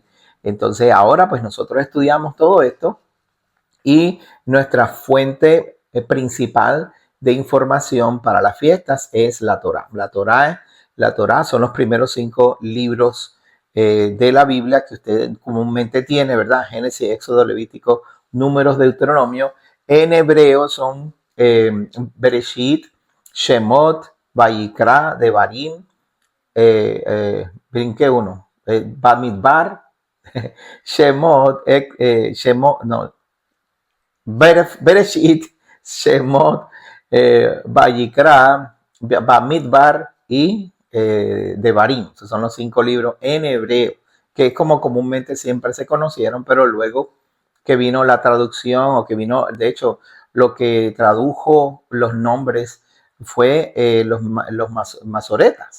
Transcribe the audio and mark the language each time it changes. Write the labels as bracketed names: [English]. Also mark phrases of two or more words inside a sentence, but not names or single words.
[Spanish] Entonces ahora pues nosotros estudiamos todo esto, y nuestra fuente principal de información para las fiestas es la Torá. La Torá son los primeros 5 libros de la Biblia que usted comúnmente tiene, ¿verdad? Génesis, Éxodo, Levítico, Números, Deuteronomio. En hebreo son Bereshit, Shemot, Vayikra, Devarim, brinqué uno, Bamidbar, Shemot, no, Bereshit, Shemot, Vayikra, Bamidbar y Devarim. Esos son los 5 libros en hebreo, que es como comúnmente siempre se conocieron, pero luego que vino la traducción, o que vino, de hecho, lo que tradujo los nombres fue los masoretas.